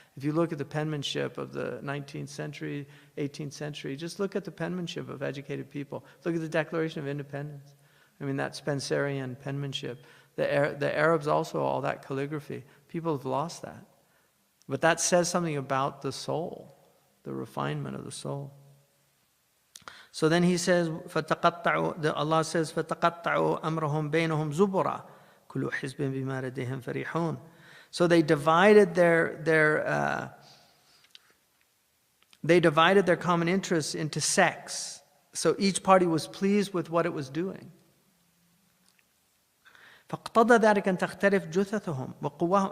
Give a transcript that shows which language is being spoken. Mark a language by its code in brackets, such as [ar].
[en] If you look at the penmanship of the 19th century, 18th century, just look at the penmanship of educated people. Look at the Declaration of Independence. I mean, that Spencerian penmanship. The Arabs also, all that calligraphy. People have lost that. But that says something about the soul, the refinement of the soul. So then he says, Allah says, [ar] فَتَقَطَّعُوا أَمْرَهُمْ بَيْنَهُمْ زُبُرًا كُلُّ حِزْبٍ بِمَا لَدَيْهِمْ فَرِحُونَ. [en] So they divided their common interests into sects. So each party was pleased with what it was doing. [ar] فَاقْتَضَى ذَلِكَ أَن تَخْتَلِفْ جُثَثُهُمْ وَقُوَّهُمْ.